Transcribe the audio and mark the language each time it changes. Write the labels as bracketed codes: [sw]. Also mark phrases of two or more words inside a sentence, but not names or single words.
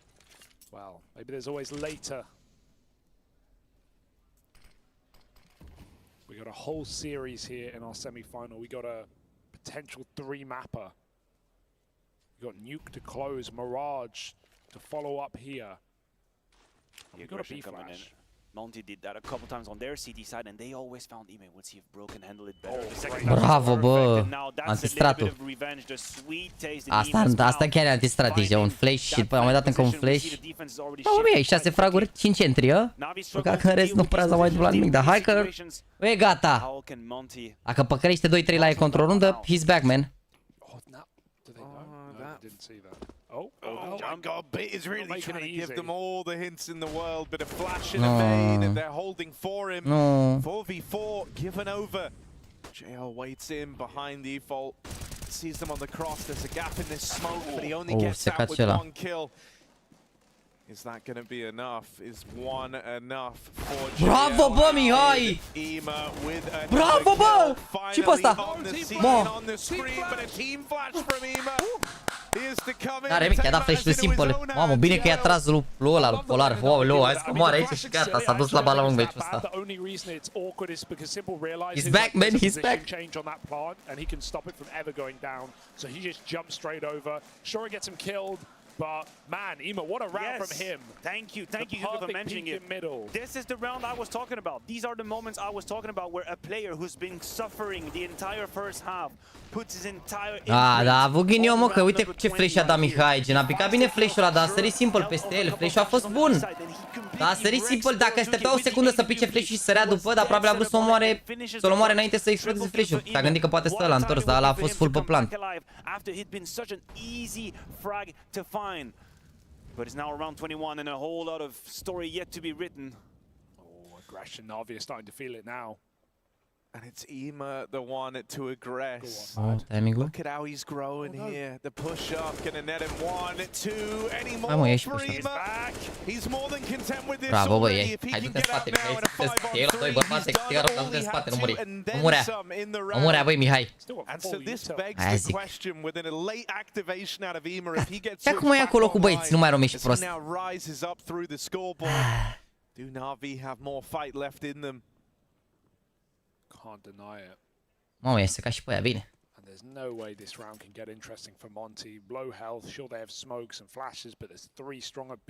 [en] Well, maybe there's always later. We got a whole series here in our semi-final. We got a potential 3-mapper. We got Nuke to close, Mirage to follow up here. We got a B-flash. Monte did that a couple times on their CT side, and they always found Ime. We'll see if Bro can handle it better. [ro] Bravo, bă! Antistratul. Asta chiar e antistrategie, un flash și după am mai dat încă un flash. Da, mie, 6 fraguri, 5 entry, ă? Măcar că în rest nu prea s-a mai întâmplat nimic, dar hai că e gata! Dacă păcărește 2-3 la e control rundă, [en] he's back, man. Didn't see that. Oh my god, Bit is really trying to give them all the hints in the world, but a flash in a main, and they're holding for him. 4v4 given over. JL waits in behind default, sees them on the cross. There's a gap in this smoke, but he only gets out with 1 kill. Is that going to be enough? Is 1 enough for JL? [ro] Bravo, bă, Mihai! Bravo, bă! Ce-i pe ăsta? Mă! N-are nimic, i-a dat flash lui Simple. Mamă, bine că i-a tras lui ăla, lui Polar. Wow, leu, hai că moare aici și gata, s-a dus la bala lung meciul ăsta. [en] He's back, man, he's back. And he can stop it from ever going down. So he just jumps straight over. Sure, gets him killed. But man, Ema, what a round from him. Thank you for mentioning it. This is the round I was talking about. These are the moments I was talking about where a player who's been suffering the entire first half puts his entire... [ro] Da, a avut ghinion, mă, că uite ce flash a dat Mihai, gen, a picat bine flash-ul ăla, dar a sărit Simple peste el, flash-ul a fost bun. Da, a sărit simplu, dacă stătea o secundă să pice flash și sărea după, dar probabil a vrut să o omoare înainte să explodeze flash-ul. S-a gândit că poate să ăla întors, dar ăla a fost full pe plant. [en] But it's now around 21 and a whole lot of story yet to be written. Oh, aggression. NaVi is starting to feel it now. And it's Ema, the one to aggress. [ro] Oh, timing-ul. [en] Look at how he's growing here. The push-up, gonna net him 1, 2, any [ro] Hai mă, [en] more [ro] ieși [en] for push-up. Ema. He's more than content with this [ro] Bravo, băi, [en] already. If he [ro] hai [en] can [ro] du-te în [en] get up [ro] spate, [en] now in a 5-on-3, [ro] bărbate, [en] he's done all [ro] du-te în [en] he [ro] spate, [en] had [ro] nu muri. [en] to and [ro] Nu [en] then [ro] murea. [en] some in the [ro] Nu murea, [en] round. [ro] băi, Mihai. [en] And so this begs [ro] Aia [en] the [ro] zic. [en] question within a late activation out of Ema if he gets [ro] Ia cum e acolo cu băieți, nu mai romești [en] as he [ro] prost. [en] now rises up through the scoreboard. Do NaVi have more fight left in them? Can't deny it. [ro] Mamă, iese ca și pe aia, bine. [en] And there's no way this round can get interesting for Monte. Low health, sure they have smokes and flashes, but there's 3 strong at B.